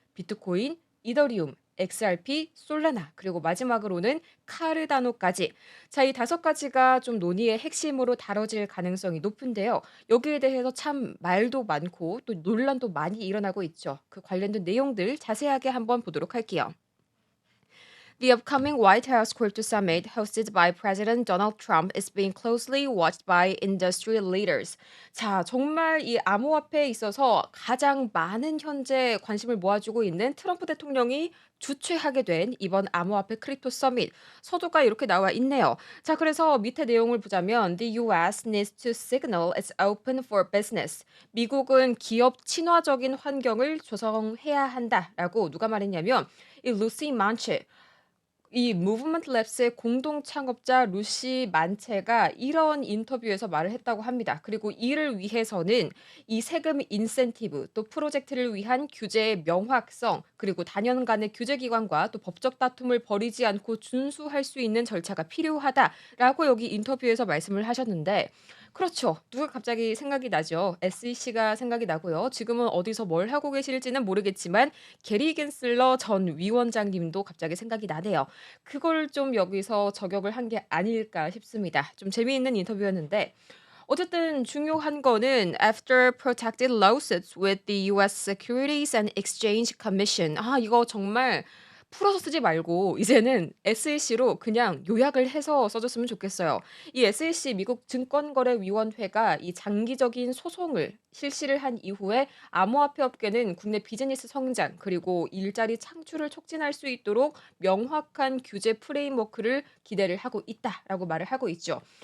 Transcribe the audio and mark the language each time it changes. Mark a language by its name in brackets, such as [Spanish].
[Korean] 비트코인, 이더리움, XRP, 솔라나, 그리고 마지막으로는 카르다노까지. 자, 이 5가지가 좀 논의의 핵심으로 다뤄질 가능성이 높은데요. 여기에 대해서 참 말도 많고 또 논란도 많이 일어나고 있죠. 그 관련된 내용들 자세하게 한번 보도록 할게요. [English] The upcoming White House Crypto Summit, hosted by President Donald Trump, is being closely watched by industry leaders. [Korean] 자, 정말 이 암호화폐에 있어서 가장 많은 현재 관심을 모아주고 있는 트럼프 대통령이 주최하게 된 이번 암호화폐 크립토 서밋 서두가 이렇게 나와 있네요. 자, 그래서 밑에 내용을 보자면 [English] The U.S. needs to signal it's open for business. [Korean] 미국은 기업 친화적인 환경을 조성해야 한다라고 누가 말했냐면 이 루시 만체 이 무브먼트 랩스의 공동 창업자 루시 만체가 이런 인터뷰에서 말을 했다고 합니다. 그리고 이를 위해서는 이 세금 인센티브 또 프로젝트를 위한 규제의 명확성 그리고 단연간의 규제 기관과 또 법적 다툼을 벌이지 않고 준수할 수 있는 절차가 필요하다라고 여기 인터뷰에서 말씀을 하셨는데 그렇죠. 누가 갑자기 생각이 나죠. SEC가 생각이 나고요. 지금은 어디서 뭘 하고 계실지는 모르겠지만 게리 겐슬러 전 위원장님도 갑자기 생각이 나네요. 그걸 좀 여기서 저격을 한 게 아닐까 싶습니다. 좀 재미있는 인터뷰였는데 어쨌든 중요한 거는 [English] after protected lawsuits with the US Securities and Exchange Commission. [Korean] 이거 정말 풀어서 쓰지 말고 이제는 SEC로 그냥 요약을 해서 써 줬으면 좋겠어요. 이 SEC 미국 증권거래위원회가 이 장기적인 소송을 실시를 한 이후에 암호화폐 업계는 국내 비즈니스 성장 그리고 일자리 창출을 촉진할 수 있도록 명확한 규제 프레임워크를 기대를 하고 있다라고 말을 하고 있죠.